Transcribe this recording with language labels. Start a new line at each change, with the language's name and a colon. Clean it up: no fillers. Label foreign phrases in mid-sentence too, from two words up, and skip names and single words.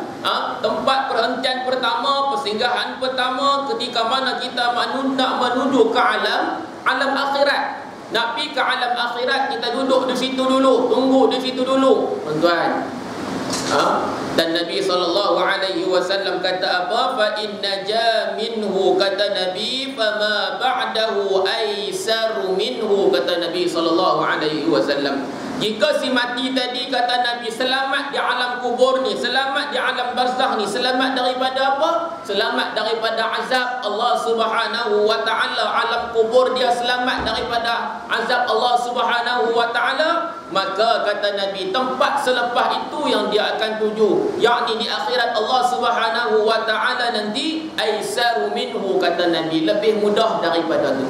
Malay: Tempat perhentian pertama, persinggahan pertama ketika mana kita nak menuju ke alam akhirat. Nak pergi ke alam akhirat, kita duduk di situ dulu, tunggu di situ dulu, tuan-tuan. Dan Nabi
Arabic: sallallahu alaihi wasallam
Malay: kata apa?
Arabic: Fa inna ja minhu,
Malay: kata Nabi,
Arabic: fama ba'dahu aisaru minhu,
Malay: kata Nabi
Arabic: sallallahu alaihi wasallam.
Malay: Jika si mati tadi, kata Nabi, selamat di alam kubur ni, selamat di alam barzakh ni, selamat daripada apa? Selamat daripada azab Allah
Arabic: Subhanahu wa ta'ala.
Malay: Alam kubur dia selamat daripada azab Allah
Arabic: Subhanahu wa ta'ala,
Malay: maka kata Nabi, tempat selepas itu yang dia akan tuju, yakni di akhirat Allah
Arabic: Subhanahu wa ta'ala
Malay: nanti,
Arabic: aisaru minhu,
Malay: kata Nabi, lebih mudah daripada tu.